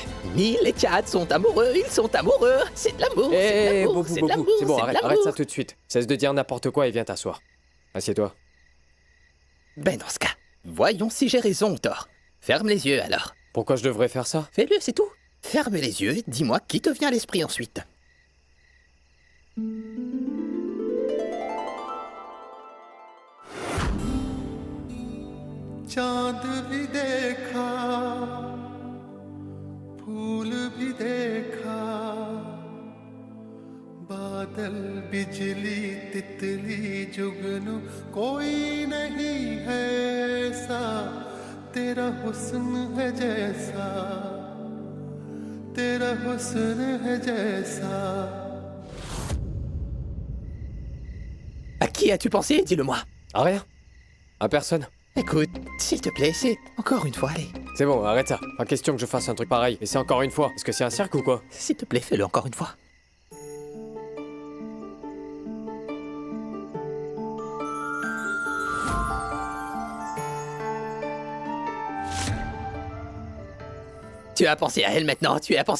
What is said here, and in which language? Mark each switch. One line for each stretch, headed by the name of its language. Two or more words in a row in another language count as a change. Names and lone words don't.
French: Neil et Chahat sont amoureux, ils sont amoureux. C'est de l'amour, c'est de l'amour, c'est de l'amour, c'est bon, c'est de arrête l'amour. ça tout de suite. Cesse de dire n'importe quoi et viens t'asseoir. Assieds-toi. Ben dans ce cas, voyons si j'ai raison ou tort. Ferme les yeux alors. Pourquoi je devrais faire ça? Fais-le, c'est tout. Ferme les yeux et dis-moi qui te vient à l'esprit ensuite.
Hindi: चांद भी देखा फूल भी देखा बादल बिजली तितली जुगनू कोई नहीं है ऐसा तेरा हुस्न है जैसा तेरा हुस्न है जैसा.
French: À qui as-tu pensé? Dis-le-moi. À rien. À personne. Écoute, s'il te plaît, c'est encore une fois, allez. C'est bon, arrête ça. Pas question que je fasse un truc pareil. Et c'est encore une fois. Est-ce que c'est un cirque ou quoi? S'il te plaît, fais-le encore une fois. Tu as pensé à elle maintenant, tu y as pensé?